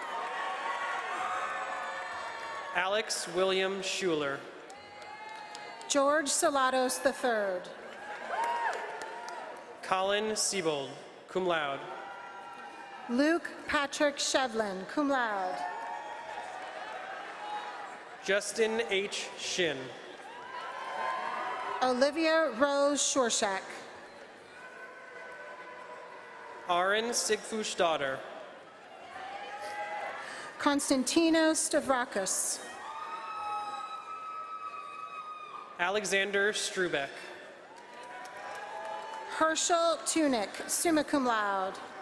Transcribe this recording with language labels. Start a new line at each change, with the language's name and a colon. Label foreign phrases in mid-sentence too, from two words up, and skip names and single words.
English: Alex William Schuler. George Salados III. Colin Siebold,
Latin: cum laude.
English: Luke Patrick Shevlin,
Latin: cum laude.
English: Justin H. Shin. Olivia Rose Shorshak. Aaron Sigfush daughter. Konstantinos Stavrakis. Alexander Strubeck. Herschel Tunick,
Latin: summa cum laude.